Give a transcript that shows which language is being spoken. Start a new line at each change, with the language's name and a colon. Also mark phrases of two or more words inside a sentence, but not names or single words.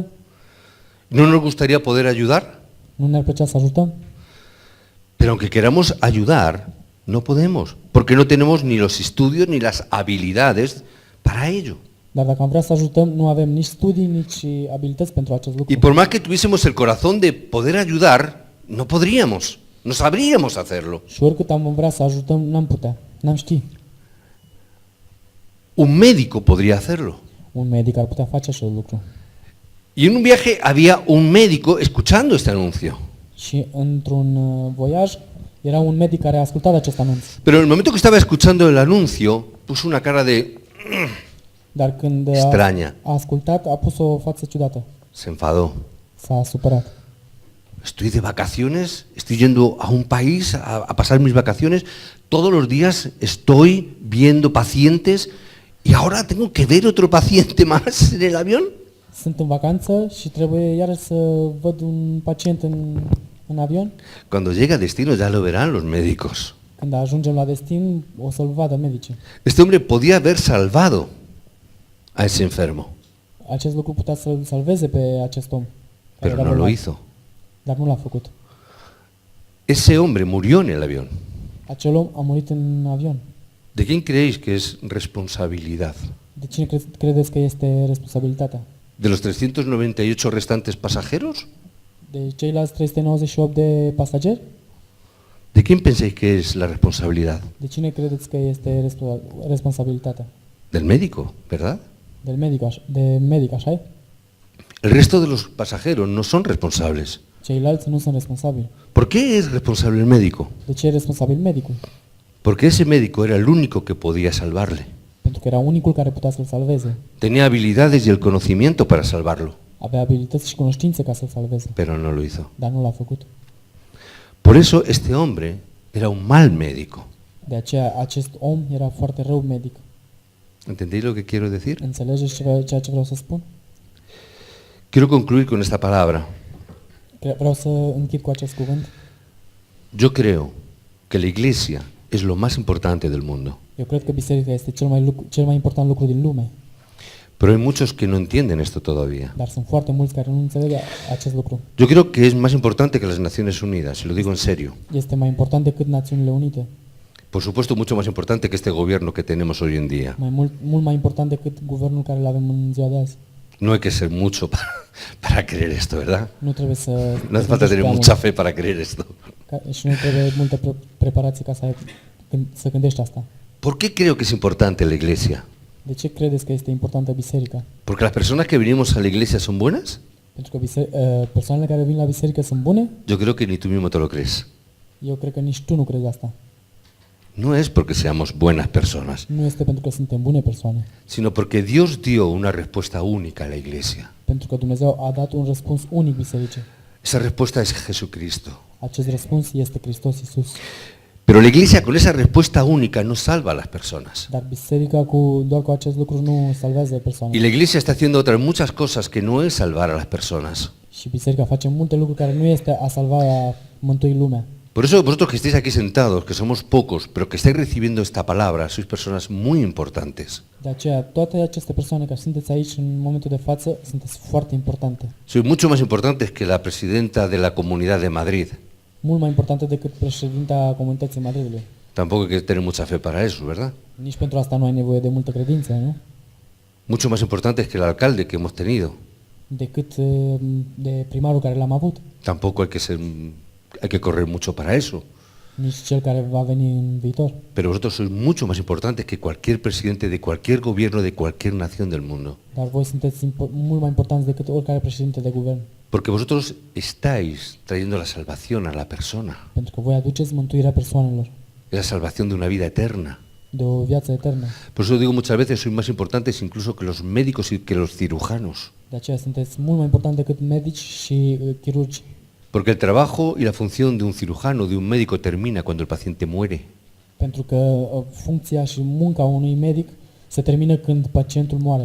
Spanish: ¿No nos gustaría poder ayudar?
Romanian: Nu ne-ar plăcea să ajutăm?
Spanish: Pero aunque queramos ayudar, no podemos, porque no tenemos ni los estudios ni las habilidades para ello.
Romanian: Dar dacă am vrea să ajutăm, nu avem nici studii, nici abilități pentru acest lucru.
Spanish: Y por más que tuviésemos el corazón de poder ayudar, no podríamos, no sabríamos hacerlo.
Romanian: Și oricât am vrea să ajutăm, n-am putea, n-am ști.
Spanish: Un médico podría hacerlo.
Romanian: Un medic ar putea face acest lucru.
Spanish: Y en un viaje había un médico escuchando este anuncio.
Romanian: Și într-un voiaj era un medic care a ascultat acest anunț.
Spanish: Pero en el momento que estaba escuchando el anuncio, puso una cara de
Romanian: Dar când
Spanish: extraña.
Romanian: a ascultat, a pus o față ciudată.
Spanish: Se enfadó.
Romanian: S-a supărat.
Spanish: Estoy de vacaciones, estoy yendo a un país a pasar mis vacaciones, todos los días estoy viendo pacientes y ahora tengo que ver otro paciente más en el avión.
Romanian: Sunt în vacanță și trebuie iarăși să văd un pacient în avion.
Spanish: Cuando llega a destino ya lo verán los médicos.
Romanian: Când ajungem la destin, o să-l vadă medicii.
Spanish: Este hombre podía haber salvado a ese enfermo,
Romanian: Acest lucru putea să-l salveze pe acest om. care
Spanish: pero
Romanian: era
Spanish: no lo
Romanian: bolnav,
Spanish: hizo.
Romanian: Dar nu l-a făcut.
Spanish: Ese hombre murió en el avión.
Romanian: Acel om a murit în avion.
Spanish: ¿De quién creéis que es responsabilidad?
Romanian: De cine credeți că este responsabilitatea?
Spanish: ¿De los 398 restantes pasajeros?
Romanian: De ceilalți 398 de pasageri?
Spanish: ¿De quién pensáis que es la responsabilidad?
Romanian: De cine credeți că este responsabilitatea?
Spanish: Del médico, ¿verdad?
Romanian: De medic, așa e?
Spanish: El resto de los pasajeros no son responsables.
Romanian: Ceilalți nu sunt responsabili.
Spanish: ¿Por qué es responsable el médico?
Romanian: De ce e responsabil medicul?
Spanish: Porque ese médico era el único que podía salvarle.
Romanian: Pentru că era unicul care putea să-l salveze.
Spanish: Tenía habilidades y el conocimiento para salvarlo,
Romanian: Avea abilități și cunoștințe ca să-l salveze,
Spanish: pero no lo hizo.
Romanian: dar nu l-a făcut.
Spanish: Por eso este hombre era un mal médico.
Romanian: De aceea acest om era foarte rău medic.
Spanish: ¿Entendéis lo que quiero decir?
Romanian: Înțelegeți ceea ce vreau să spun?
Spanish: Quiero concluir con esta palabra.
Romanian: Vreau să închid cu acest cuvânt.
Spanish: Yo creo que la iglesia es lo más importante del mundo.
Romanian: Eu cred că biserica este cel mai important lucru din lume,
Spanish: Pero hay muchos que no entienden esto todavía.
Romanian: dar sunt foarte mulți care nu înțeleg acest lucru.
Spanish: Yo creo que es más importante que las Naciones Unidas, y lo digo en serio.
Romanian: Este mai important decât Națiunile Unite,
Spanish: Por supuesto, mucho más importante que este gobierno que tenemos hoy en día.
Romanian: mult mai important decât guvernul care îl avem în ziua de azi.
Spanish: No hay que ser mucho para creer esto, ¿verdad?
Romanian: Nu trebuie să...
Spanish: No hace falta tener mucha fe para creer esto.
Romanian: Și nu trebuie multă preparație ca să gândești asta.
Spanish: ¿Por qué creo que es importante la iglesia?
Romanian: De ce credeți că este importantă biserica?
Spanish: ¿Porque las personas que venimos a la iglesia son buenas?
Romanian: Pentru că persoanele care vin la biserică sunt bune?
Spanish: Yo creo que ni tú mismo te lo crees.
Romanian: Eu cred că nici tu nu crezi asta.
Spanish: No es porque seamos buenas personas,
Romanian: Nu este pentru că suntem bune persoane,
Spanish: sino porque Dios dio una respuesta única a la iglesia.
Romanian: pentru că Dumnezeu a dat un răspuns unic bisericii.
Spanish: Esa respuesta es Jesucristo.
Romanian: Acest răspuns este Hristos Iisus.
Spanish: Pero la iglesia con esa respuesta única no salva a las personas.
Romanian: Dar biserica doar cu acest lucru nu salvează
Spanish: Y
Romanian: persoanele.
Spanish: la iglesia está haciendo otras muchas cosas que no es salvar a las personas.
Romanian: Și biserica face multe lucruri care nu este a salva, a mântui lumea.
Spanish: Por eso vosotros que estéis aquí sentados, que somos pocos, pero que estáis recibiendo esta palabra, sois personas muy importantes.
Romanian: De aceea, toate aceste persoane care sunteți aici în momentul de față, sunteți foarte importante.
Spanish: Sois mucho más importantes que la presidenta de la Comunidad de Madrid.
Romanian: Mult mai importante decât președinta Comunității Madridului.
Spanish: Tampoco hay que tener mucha fe para eso, ¿verdad?
Romanian: Nici pentru asta nu ai nevoie de multă credință, nu?
Spanish: Mucho más importantes que el alcalde que hemos tenido.
Romanian: Decât de primarul care l-am avut.
Spanish: Tampoco hay que correr mucho para eso.
Romanian: Nici cel care va veni în viitor.
Spanish: Pero vosotros sois mucho más importantes que cualquier presidente de cualquier gobierno de cualquier nación del mundo.
Romanian: Dar voi sunteți mult mai importanți decât oricare președinte de guvern.
Spanish: Porque vosotros estáis trayendo la salvación a la persona.
Romanian: Pentru că voi aduceți mântuirea persoanelor.
Spanish: Es la salvación de una vida eterna.
Romanian: De o viață eternă.
Spanish: Por eso digo muchas veces, sois más importantes incluso que los médicos y que los cirujanos.
Romanian: De aceea sunteți mult mai importanți decât medici și chirurgi.
Spanish: Porque el trabajo y la función de un cirujano, de un médico, termina cuando el paciente muere.
Romanian: Pentru că funcția și munca unui medic se termină când pacientul moare.